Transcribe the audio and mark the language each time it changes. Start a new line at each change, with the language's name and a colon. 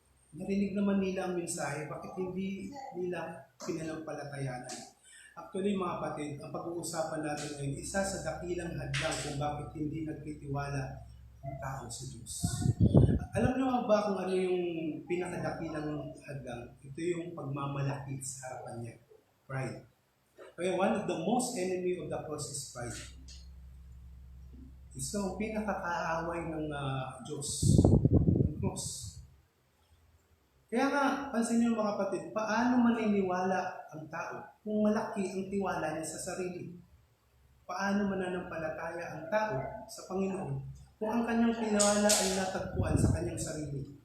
Filipino: Narinig naman nila ang mensahe, bakit hindi nila pinanampalatayanan? Actually, mga kapatid, ang pag-uusapan natin ngayon, isa sa dakilang hadlang kung bakit hindi nagtitiwala ang tao sa Diyos. Alam niyo ba kung ano yung pinakadakilang hadlang? Ito yung pagmamalaki sa harapan niya.
English: Pride. Kaya one of the most enemy of the cross is pride.
Filipino: Ito ang pinakakaaway ng Diyos. Ang cross. Kaya nga, pansin niyo mga kapatid, paano maniniwala ang tao kung malaki ang tiwala niya sa sarili? Paano mananampalataya ang tao sa Panginoon kung ang kanyang pinawala ay natagpuan sa kanyang sarili?